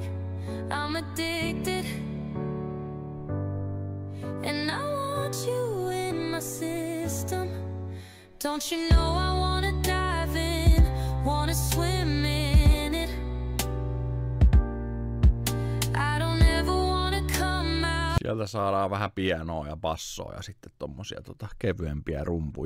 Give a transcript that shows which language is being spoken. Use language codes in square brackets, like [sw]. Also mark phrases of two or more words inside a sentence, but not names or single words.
[en] I'm addicted, and I want you in my system. Don't you know I wanna dive in, wanna swim in it. I don't ever wanna come out. [fi] Sieltä saadaan vähän pianoa ja bassoa ja sitten tommosia kevyempiä rumpuja.